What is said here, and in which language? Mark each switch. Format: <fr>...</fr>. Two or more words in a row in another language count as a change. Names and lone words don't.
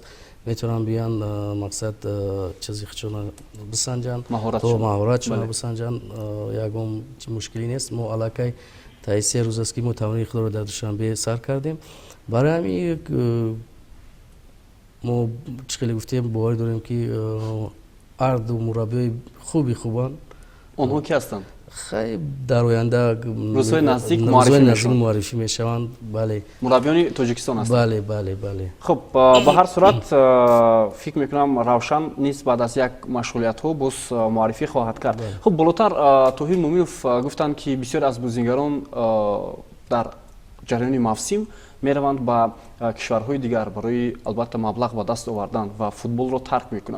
<tg>метавонанд биёянд мақсад чизи худшона бисанҷанд, то маҳоратшона бисанҷанд, ягон мушкилӣ нест. мо аллакай таи 3 рӯз аст ки мо тамрини худро дар душанбе сар кардем. барои ҳамин мо чӣ хеле гуфтем, боварӣ дорем ки ҳар ду мураббиёи хубанд. онҳо ки ҳастанд?</tg> <fa>خیلی در آینده روزهای نزدیک معرفی میشوند. بله، مربیان تاجیکستان هستند. بله بله بله. خب به هر صورت فکر میکنم روشن نیست بعد از یک مشغولیت ها باز معرفی خواهد کرد. خب بالاتر توهیر مومینوف گفتند که بسیار از بازیگران در جریان موسم میروند به کشورهای دیگر برای البته مبلغ به دست آوردن و فوتبال را ترک میکنند.</fa>